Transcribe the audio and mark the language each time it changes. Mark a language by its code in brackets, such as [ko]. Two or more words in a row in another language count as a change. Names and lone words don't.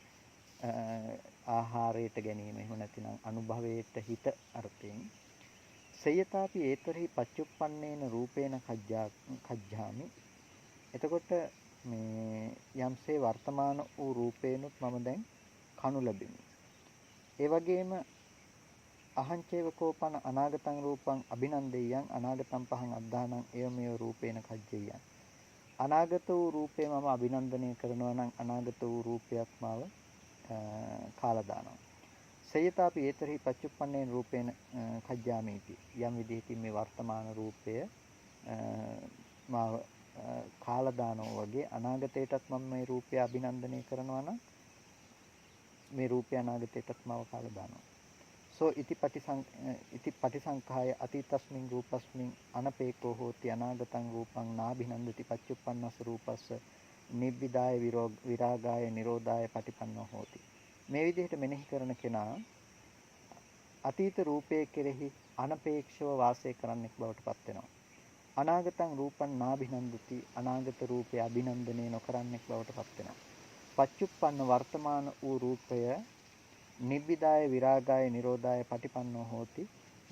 [si] ආහාරයට ගැනීම එහෙම නැතිනම් අනුභවයට හිත අර්ථයෙන්. [pi] සයතාපි ඒතරහි පච්චුප්පන්නේන රූපේන කජ්ජාමි. [si] එතකොට මේ යම්සේ වර්තමාන වූ රූපේනුත් මම දැන් කනු ලැබෙමි. [pi] ඒ වගේම අහංචේව කෝපන අනාගතං රූපං අභිනන්දෙයං අනාගතං පහං අද්දානං එවමෙව රූපේන කජ්ජෙයං. [si] අනාගත වූ රූපේ මම අභිනන්දනය කරනවා නම් අනාගත වූ රූපයක් මාව කාලා දානවා. [pi] සයතාපි ඒතරහි පච්චුප්පන්නේන රූපේන කජ්ජාමීති. [si] යම් විදිහකින් මේ වර්තමාන රූපය මාව කාලා දානවා වගේ අනාගතයටත් මම මේ රූපය අභිනන්දනය කරනවා නම් මේ රූපය අනාගතයටත් මාව කාලා දානවා. [pi] සෝ ඉති පටිසංඛාය අතීතස්මින් රූපස්මින් අනපේකෝ හෝති අනාගතං රූපං නාභිනන්දති පච්චුප්පන්නස රූපස්ස නිබ්බිදාය විරාගාය නිරෝධාය පටිපන්නෝ හෝති. [si] මේ විදිහට මෙනෙහි කරන කෙනා අතීත රූපයේ කෙරෙහි අනපේක්ෂව වාසය කරන්නෙක් බවට පත් වෙනවා. [pi] අනාගතං රූපං නාභිනන්දති [si] අනාගත රූපය අභිනන්දනය නොකරන්නෙක් බවට පත් වෙනවා. [pi] පච්චුප්පන්න [si] වර්තමාන වූ රූපය [pi] නිබ්බිදාය විරාගාය නිරෝධාය පටිපන්නෝ හෝති.